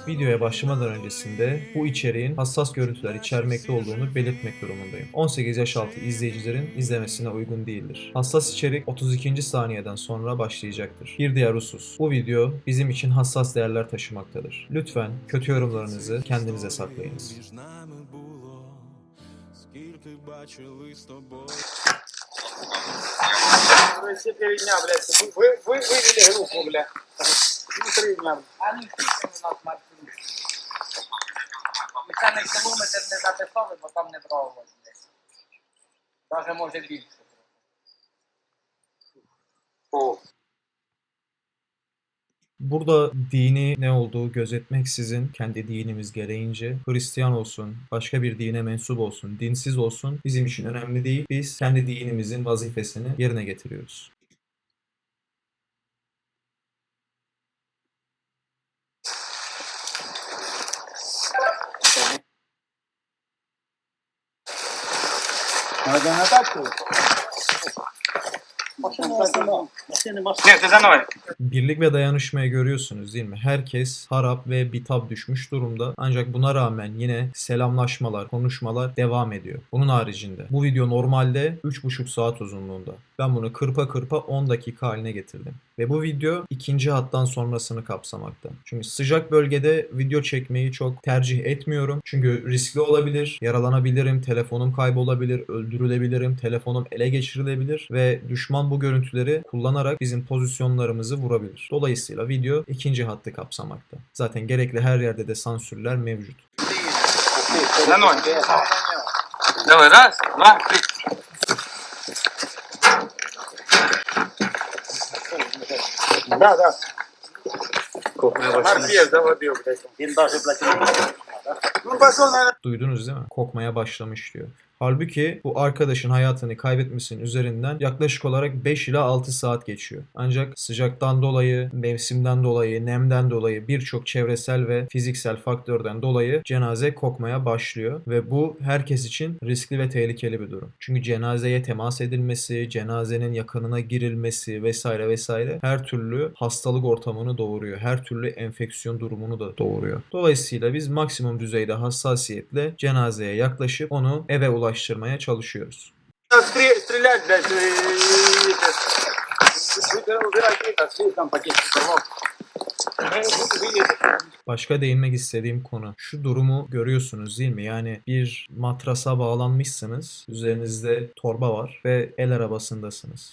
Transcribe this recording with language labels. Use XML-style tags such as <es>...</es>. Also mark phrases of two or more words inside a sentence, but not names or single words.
<tr>Videoya başlamadan öncesinde bu içeriğin hassas görüntüler içermekte olduğunu belirtmek durumundayım. 18 yaş altı izleyicilerin izlemesine uygun değildir. Hassas içerik 32. saniyeden sonra başlayacaktır. Bir diğer husus. Bu video bizim için hassas değerler taşımaktadır. Lütfen kötü yorumlarınızı kendinize saklayınız.</tr> <uk>Скільки бачили з тобою.</uk> <ru>Все 3 дня, блядь. Вывели группу, блядь. 3 дня.</ru> <uk>Ані скільки у нас маршрут. І це не кілометр не записали, бо там не брало. Даже може більше. О.</uk> <tr>Burada dini ne olduğu gözetmeksizin kendi dinimiz gereğince Hristiyan olsun, başka bir dine mensup olsun, dinsiz olsun bizim için önemli değil. Biz kendi dinimizin vazifesini yerine getiriyoruz.</tr> <ru>Надо на тачку? Нет, ты за мной.</ru> <tr>Birlik ve dayanışmayı görüyorsunuz değil mi? Herkes harap ve bitap düşmüş durumda. Ancak buna rağmen yine selamlaşmalar, konuşmalar devam ediyor. Bunun haricinde bu video normalde 3,5 saat uzunluğunda. Ben bunu kırpa kırpa 10 dakika haline getirdim. Ve bu video ikinci hattan sonrasını kapsamakta. Çünkü sıcak bölgede video çekmeyi çok tercih etmiyorum. Çünkü riskli olabilir, yaralanabilirim, telefonum kaybolabilir, öldürülebilirim, telefonum ele geçirilebilir ve düşman bu görüntüleri kullanarak bizim pozisyonlarımızı vurabilir. Dolayısıyla video ikinci hattı kapsamakta. Zaten gerekli her yerde de sansürler mevcut.</tr> <ru>За мной. Давай, раз, два, три. Да, да. Морпех заводил, блядь. Он даже, блядь, ну, пошел, наверное.</ru> <tr>Duydunuz değil mi? Kokmaya başlamış diyor. Halbuki bu arkadaşın hayatını kaybetmesinin üzerinden yaklaşık olarak 5 ila 6 saat geçiyor. Ancak sıcaktan dolayı, mevsimden dolayı, nemden dolayı birçok çevresel ve fiziksel faktörden dolayı cenaze kokmaya başlıyor. Ve bu herkes için riskli ve tehlikeli bir durum. Çünkü cenazeye temas edilmesi, cenazenin yakınına girilmesi vesaire vesaire her türlü hastalık ortamını doğuruyor. Her türlü enfeksiyon durumunu da doğuruyor. Dolayısıyla biz maksimum düzeyde hassasiyetle cenazeye yaklaşıp onu eve ulaştırmaya çalışıyoruz.</tr> <ru>Стрелять, блядь, убирать это, все там пакетик порвал.</ru> <tr>Başka değinmek istediğim konu. Şu durumu görüyorsunuz değil mi? Yani bir matrasa bağlanmışsınız. Üzerinizde torba var ve el arabasındasınız.</tr>